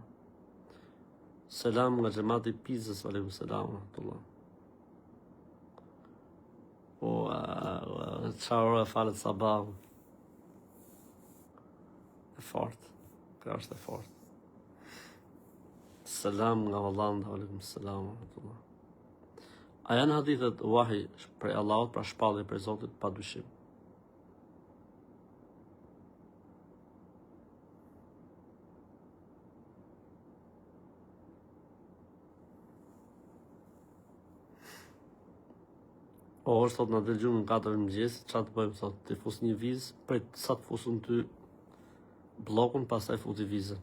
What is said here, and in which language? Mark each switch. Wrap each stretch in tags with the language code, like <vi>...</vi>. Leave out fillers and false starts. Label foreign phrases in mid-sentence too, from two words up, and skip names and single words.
<sq>Selam nga xhamati Pizës,</sq> <ar>عليكم السلام ورحمة الله.</ar> <sq>Po, çfarë ore falet sabahun? E fort. Kjo është e fort. Selam nga Hollanda,</sq> <ar>عليكم السلام ورحمة الله.</ar> <sq>A janë hadithet wahi prej Allahut, pra shpallje prej Zotit, pa dyshim. O, është thot në dëgjumë në 4 mëngjes, çfarë të bëjmë, thot, të fus një vizë, prej sa të fusun ty blokun, pastaj futi vizën.</sq>